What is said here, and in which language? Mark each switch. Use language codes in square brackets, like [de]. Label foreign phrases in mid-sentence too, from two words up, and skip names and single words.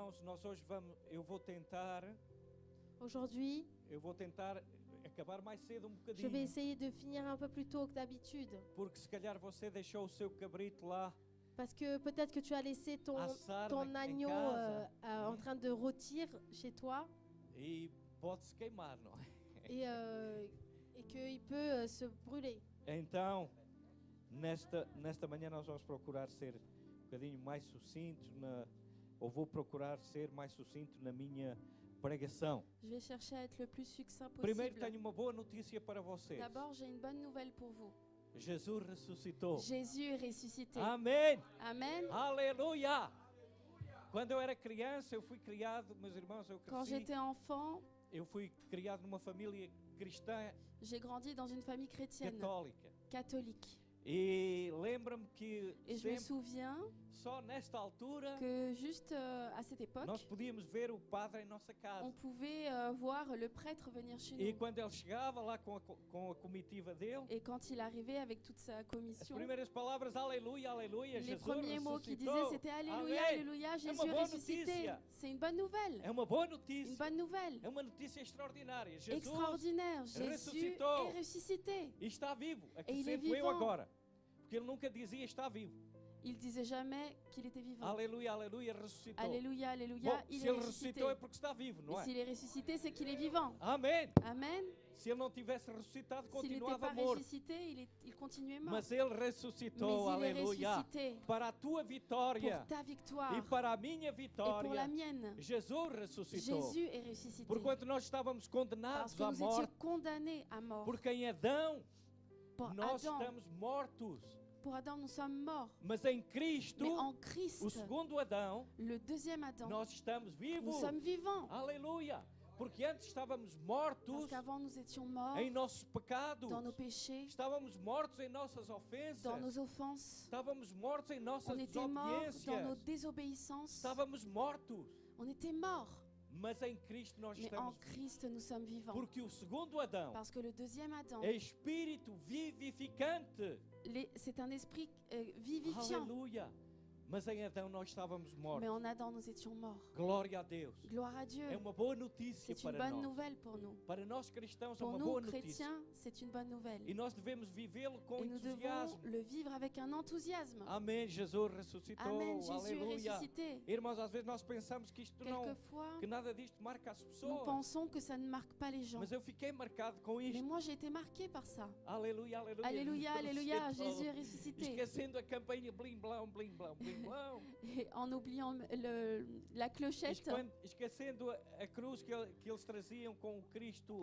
[pt] irmãos, eu vou tentar [fr] Aujourd'hui, [pt] acabar mais cedo [fr] je vais [pt] bocadinho, [fr] essayer de finir un peu plus tôt que d'habitude. [pt] porque se calhar você deixou o seu cabrito lá [fr] Parce que peut-être que tu as laissé [pt] assar [fr] ton [pt] em [fr] agneau [pt] casa [fr] en train de rôtir chez toi [pt] e pode-se queimar, não é? [fr] et qu'il peut se brûler. [pt] Então, nesta manhã nós vamos procurar ser um bocadinho mais sucintos, ou vou procurar ser mais sucinto na minha pregação. [fr] Je vais chercher à être le plus succinct [pt] Primeiro [fr] possible. [pt] tenho uma boa notícia para vocês. [fr] D'abord, j'ai une bonne nouvelle pour vous. [pt] Jesus ressuscitou. [fr] Jésus est ressuscité. [pt] Amém! [fr] Amen. [pt] Aleluia! Quando eu era criança, eu fui criado, meus irmãos, eu [fr] Quand [pt] cresci, [fr] j'étais enfant, [pt] eu fui criado numa família cristã [fr] j'ai grandi dans une famille chrétienne, [pt] católica. [fr] catholique. [pt] E lembro-me que [fr] Et je me [pt] sempre, [fr] souviens [pt] só nesta altura, [fr] que juste à cette époque, [pt] nós podíamos ver o padre em nossa casa. [fr] on pouvait voir le prêtre venir chez [pt] E [fr] nous. [pt] quando ele chegava lá com a comitiva dele, [fr] Et quand il arrivait avec toute sa [pt] as [fr] commission, [pt] primeiras palavras, aleluia, aleluia, [fr] les [pt] Jesus [fr] premiers mots qu'il disait, [pt] ressuscitou. [fr] c'était Alléluia, [pt] Amém. [fr] Alléluia, Jésus [pt] uma [fr] est [pt] boa [fr] ressuscité. [pt] notícia. [fr] C'est une bonne nouvelle. [pt] É uma boa [fr] Une [pt] notícia. [fr] bonne nouvelle. [pt] É uma notícia extraordinária. Jesus [fr] Extraordinaire. Jésus [pt] ressuscitou. [fr] est ressuscité. [pt] e está vivo. [fr] Et [pt] Aqui [fr] il est [pt] sento eu [fr] vivant. [pt] agora. Porque ele nunca dizia está vivo. [fr] Il disait jamais qu'il était vivant. [pt] Aleluia, aleluia, ressuscitou. [fr] Alléluia, Alléluia, [pt] Bom, [fr] il [pt] se [fr] est [pt] ele [fr] ressuscité. [pt] ressuscitou é porque está vivo, [fr] Et [pt] não é? [fr] s'il est ressuscité, c'est qu'il est vivant. [pt] Amém. [fr] Amen. [pt] Se ele não tivesse ressuscitado, [fr] S'il n'était [pt] continuava [fr] pas [pt] morto. [fr] ressuscité, il continuait mort. [pt] Mas ele [fr] Mais [pt] ressuscitou, [fr] il est [pt] aleluia. [fr] ressuscité [pt] Para a tua vitória [fr] pour ta victoire [pt] e para a minha [fr] et pour la [pt] vitória, [fr] mienne. [pt] Jesus ressuscitou. [fr] Jésus est ressuscité. [pt] Porquanto nós estávamos [fr] Parce [pt] condenados [fr] que [pt] à [fr] nous étions [pt] morte, [fr] condamnés à mort. [pt] porque em Adão [fr] Pour [pt] nós [fr] Adam, [pt] estamos mortos. [fr] pour Adam, nous sommes morts. [pt] Mas em Cristo, [fr] Mais en Christ, [pt] o segundo Adão, [fr] le deuxième Adam, [pt] nós estamos [fr] nous [pt] vivos. [fr] sommes vivants. [pt] Aleluia! Porque antes estávamos [fr] Parce [pt] mortos [fr] qu'avant, nous étions morts [pt] em nossos pecados. [fr] dans nos péchés, [pt] Estávamos mortos em nossas [fr] dans [pt] ofensas. [fr] nos offenses. [pt] Estávamos mortos em nossas [fr] On était morts dans nos [pt] desobediências. [fr] désobéissances. [pt] Estávamos mortos. [fr] On était morts. [pt] Mas em Cristo nós [fr] Mais en [pt] estamos vivos. [fr] Christ, nous sommes vivants. [pt] Porque o segundo Adão [fr] Parce que le deuxième Adam, [pt] é espírito vivificante. [fr] c'est un esprit vivifiant. [pt] Aleluia! Mas em Adão nós estávamos [fr] Mais [pt] mortos. [fr] en Adam, nous étions morts. [pt] Glória a Deus. [fr] Gloire à Dieu. [pt] É uma boa notícia [fr] C'est une [pt] para [fr] bonne [pt] nós. [fr] nouvelle pour nous. [pt] Para nós cristãos é [fr] Pour [pt] uma [fr] nous, [pt] boa notícia. [fr] chrétiens, c'est une bonne nouvelle. [pt] E nós devemos vivê-lo com [fr] Et nous devons [pt] entusiasmo. [fr] le vivre avec un enthousiasme. [pt] Amém. Jesus ressuscitou. [fr] Amen, Jésus est [pt] Aleluia. [fr] ressuscité. [pt] Irmãos, às vezes nós pensamos que isto não, [fr] Quelquefois, [pt] que nada disto marca as [fr] nous [pt] pessoas. [fr] pensons que ça ne marque pas les gens. [pt] Mas eu fiquei marcado com [fr] Mais [pt] isto. [fr] moi, j'ai été marquée par ça. [pt] Aleluia, aleluia. [fr] Alléluia, Alléluia, [pt] Ressuscitou. [fr] Jésus est ressuscité. [pt] Esquecendo a campainha blim blão, blim blão, blim blão. [fr] Et en oubliant la clochette [pt] Esquecendo a cruz que eles traziam com o Cristo